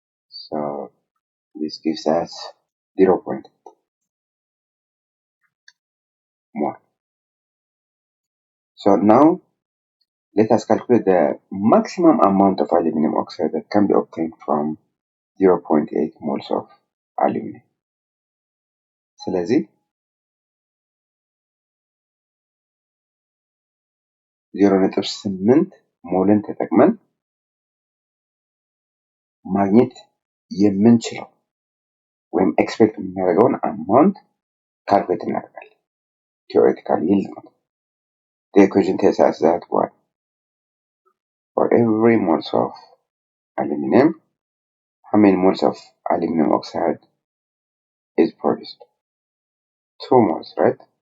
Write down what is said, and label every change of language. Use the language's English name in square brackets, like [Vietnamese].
[English] So this gives us 0.8 mole. So now let us calculate the maximum amount of aluminum oxide that can be obtained from 0.8 moles of aluminum. [Amharic] ስለዚህ 0.8 ሞልን ተጠቅመን ማግኘት የምንችለው ወይም ኤክስፔክት የምናደርገውን አማውንት ካልኩሌት እናደርጋለን። ቲዮሬቲካል ይልድ ነው። [English] The equation tells us that what? For every moles of aluminum, how many moles of aluminum oxide is produced? 2 moles, right?